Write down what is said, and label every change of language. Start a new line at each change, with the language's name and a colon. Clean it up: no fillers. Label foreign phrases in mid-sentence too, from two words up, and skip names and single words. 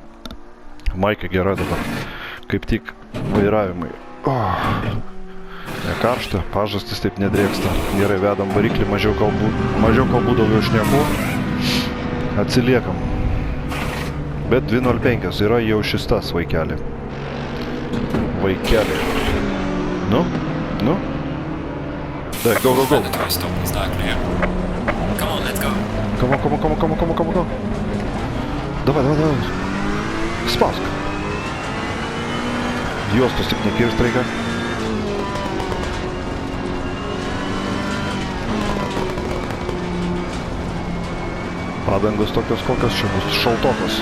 Lithuanian: Maikė gera dabar. Kaip tik vairavimai. karšta, pažastis taip nedrėksta. Gerai, vedam variklį, mažiau kalbų, daugiau šnekų. Atsiliekam. Bet 2.05 yra jau šis tas vaikelį. Vaikelį. Nu? Dai, go.
English: Mandatory stop is not clear. Come on, let's go. Come on.
Russian: Давай.
Lithuanian: Spausk. Juostus tik nekirst reikia. Padangos tokios kokios čia bus, šaltokos.